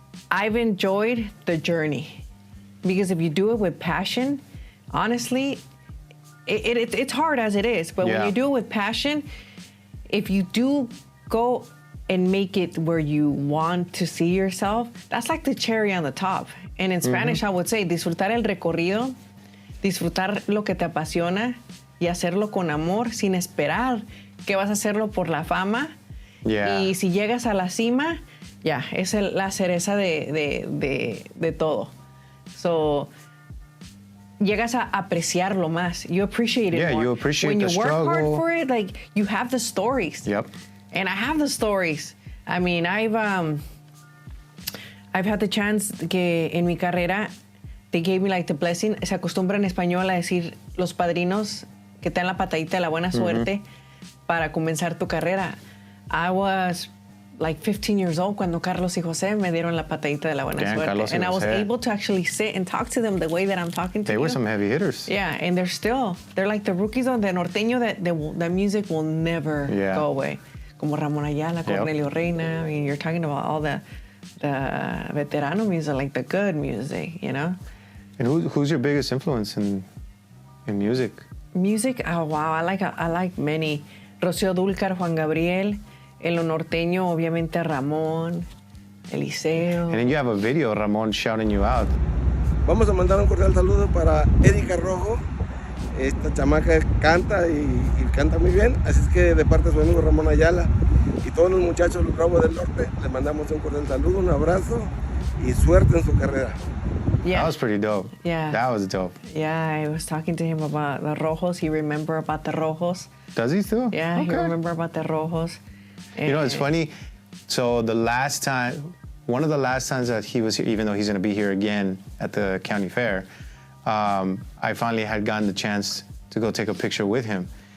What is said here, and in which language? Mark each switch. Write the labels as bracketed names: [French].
[English] I've enjoyed the journey because if you do it with passion, honestly, it's hard as it is. But when you do it with passion, if you do go and make it where you want to see yourself, that's like the cherry on the top. And in Spanish, I would say, [Spanish] disfrutar el recorrido, disfrutar lo que te apasiona y hacerlo con amor sin esperar que vas a hacerlo por la fama. [English] Yeah. [Spanish] Y si llegas a la cima, es la cereza de todo. So, llegas a apreciarlo más. [English] You appreciate it more. Yeah, you appreciate the When struggle. you work hard for it, like, you have the stories. Yep. And I have the stories. I mean, I've had the chance [Spanish] que en mi carrera, [English] they gave me like the blessing. [Spanish] Se acostumbra en español a decir los padrinos que te dan la patadita de la buena suerte para comenzar tu carrera. [English] I was like 15 years old [Spanish] cuando Carlos y José me dieron la patadita de la buena suerte. [English] And I was able to actually sit and talk to them the way that I'm talking to you. They were some heavy hitters. Yeah, and they're like the rookies on the norteño that the music will never go away. Como Ramon Ayala, Cornelio Reina. I mean, you're talking about all veterano music, like the good music, you know? And who's your biggest influence in music? Music, oh wow, I like many. Rocío Dúrcal, Juan Gabriel, [Spanish] en lo norteño, obviamente [English] Ramón, Eliseo. And then you have a video of Ramón shouting you out. [Spanish] Vamos a mandar un cordial saludo para Erika Rojo. Esta chamaca canta y canta muy bien, así es que de parte de su amigo Ramón Ayala y todos los muchachos del Bravo del Norte, les mandamos un cordial saludo, un abrazo y suerte en su carrera. [English] Yeah. That was pretty dope. Yeah. That was dope. Yeah, I was talking to him about the Rojos. He remember about the Rojos. Does he still? Yeah, okay. he remember about the Rojos. You know, it's funny. So one of the last times that he was here, even though he's going to be here again at the county fair, I finally had gotten the chance to go take a picture with him.